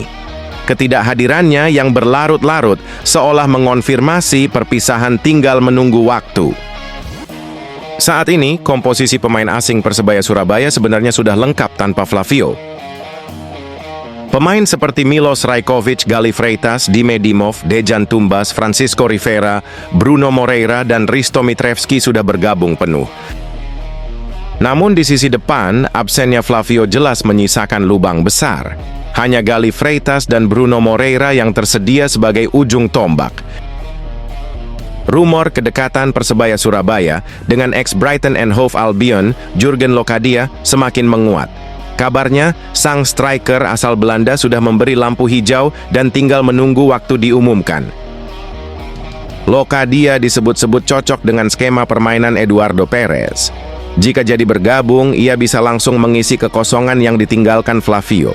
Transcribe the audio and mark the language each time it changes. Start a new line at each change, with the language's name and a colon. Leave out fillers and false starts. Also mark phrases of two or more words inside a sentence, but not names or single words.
Indonesian: Ketidakhadirannya yang berlarut-larut seolah mengonfirmasi perpisahan tinggal menunggu waktu. Saat ini, komposisi pemain asing Persebaya Surabaya sebenarnya sudah lengkap tanpa Flavio. Pemain seperti Milos Rajkovic, Gali Freitas, Dime Dimov, Dejan Tumbas, Francisco Rivera, Bruno Moreira, dan Risto Mitrevski sudah bergabung penuh. Namun di sisi depan, absennya Flavio jelas menyisakan lubang besar. Hanya Gali Freitas dan Bruno Moreira yang tersedia sebagai ujung tombak. Rumor kedekatan Persebaya Surabaya dengan ex-Brighton and Hove Albion, Jurgen Locadia, semakin menguat. Kabarnya, sang striker asal Belanda sudah memberi lampu hijau dan tinggal menunggu waktu diumumkan. Locadia disebut-sebut cocok dengan skema permainan Eduardo Perez. Jika jadi bergabung, ia bisa langsung mengisi kekosongan yang ditinggalkan Flavio.